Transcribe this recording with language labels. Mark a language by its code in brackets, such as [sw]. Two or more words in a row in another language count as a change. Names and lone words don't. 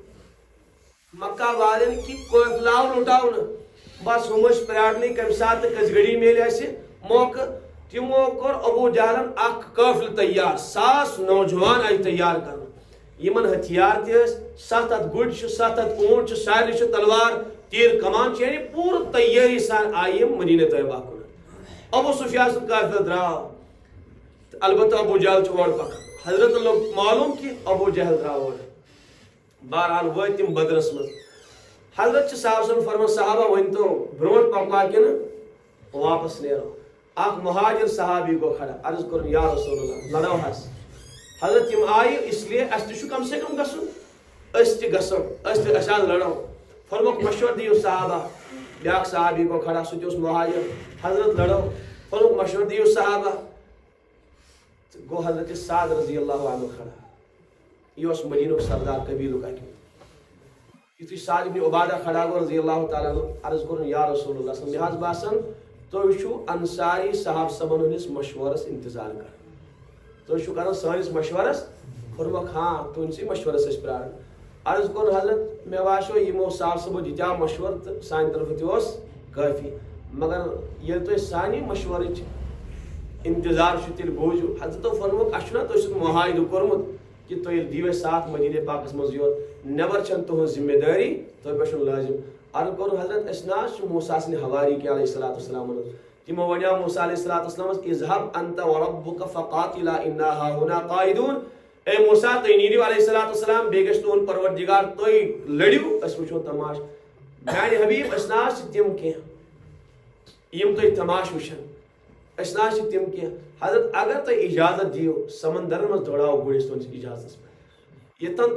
[ks] مکہ والٮ۪ن کہ قٲفلہٕ آو لُٹاونہٕ بس ہُم ٲسۍ پیارنٕے کمہِ ساتہٕ کٔژِ گھڑی میلہِ اسہِ موقعہٕ تِمو کوٚر ابو جہلن اکھ قٲفلہٕ تیار 100 نوجوان آیہِ تیار کرنہٕ یمن ہتھیار تہِ ٲسۍ 7 ہتھ گُرۍ چھِ 7 ہتھ اونٹ چھِ سارنٕے چھِ تلوار تیٖر کمان چھِ یعنی پوٗرٕ تیٲری سان آیہِ یِم مدینہ طیبہ کُن ابو سفیان سُنٛد قٲفلہٕ درٛاو البتہ ابو جہل چھُ اورٕ پکان حضرت لوگ معلوم کہ ابو جہل درٛاو اورٕ بہرحال وٲتۍ تِم بدرس منٛز حضرت چھِ صاحب صٲبن فرمان صحابہ ؤنۍتو برونٛٹھ پکوا کِنہٕ واپس نیرو اکھ مہاجر صحابی گوٚو کھڑا عرض کوٚرُن [ar] یا رسول اللہ [ks] لڑو حظ حضرت یِم آیہِ [ur] اس لیے [ks] اسہِ تہِ چھُ [ur] کم سے کم [ks] گژھُن أسۍ تہِ گژھو أسۍ حظ لڑو فرموکھ مشورٕ دِیِو صحابہ بیاکھ صحابی گوٚو کھڑا سُہ تہِ اوس مہاجر حضرت لڑو فرموکھ مشورٕ دِیِو صحابہ گوٚو حضرت سعد [ar] رضی اللہ عنہ [ks] کھڑا یہ اوس مدینُک سردار قبیلُک اکہِ یُتھُے سعد ابن عبادہ کھڑا گوٚو [ar] رضی اللہ تعالیٰ عنہ [ks] عرض کوٚرُن [ar] یا رسول اللہ [ks] مےٚ حظ باسان تُہۍ چھُو انصاری صاحب صٲبن ہٕنٛدِس مشورس انتظار کران تُہۍ چھُو کران سٲنِس مشورس فرموکھ ہاں تُہنٛدسٕے مشورس ٲسۍ پراران عرض کوٚر حضرت مےٚ باسیو یِمو صاحب صٲبو دِتیٛاو مشورٕ تہٕ سانہِ طرفہٕ تہِ اوس کٲفی مگر ییٚلہِ تُہۍ سانہِ مشورٕچ انتظار چھُ تیٚلہِ بوٗزِو حضرتو فرموکھ اسہِ چھُنہ تُہۍ سُنٛد معاہدٕ کوٚرمُت کہ تُہۍ دِیِو اَسہِ ساتھ مدینہ پاکس منٛز یوت نٮ۪بر چھنہٕ تُہنٛز ذمہٕ دٲری تۄہہِ پٮ۪ٹھ چھُنہٕ لٲزِم عرض کوٚر حضرت أسۍ نہ حظ چھِ موسیٰ سٕنٛدِ حواری کہِ علیہ [ar] الصلوٰۃ والسلام [ks] تِمو وَنیٛاو موسیٰ [ar] علیہ الصلوٰۃ والسلامس اذهب انت وربك فقاتلا انا هاهنا قاعدون [ks] اے موسیٰ تُہۍ نیٖرِو [ar] علیہ الصلوٰۃ والسلام [ks] بیٚیہِ گژھِ تُہُنٛد پروردگار تُہۍ لٔڑِو أسۍ وٕچھو تماش میانہِ حبیٖب أسۍ نہ حظ چھِ تِم کینٛہہ یِم تُہۍ تماش وٕچھن أسۍ نہ حظ چھِ تِم کینٛہہ حضرت اگر تُہۍ اجازت دِیِو سمندرن منٛز دورراوو گُرۍ أسۍ تُہنٛدِس اجازتس پٮ۪ٹھ ییٚتٮ۪ن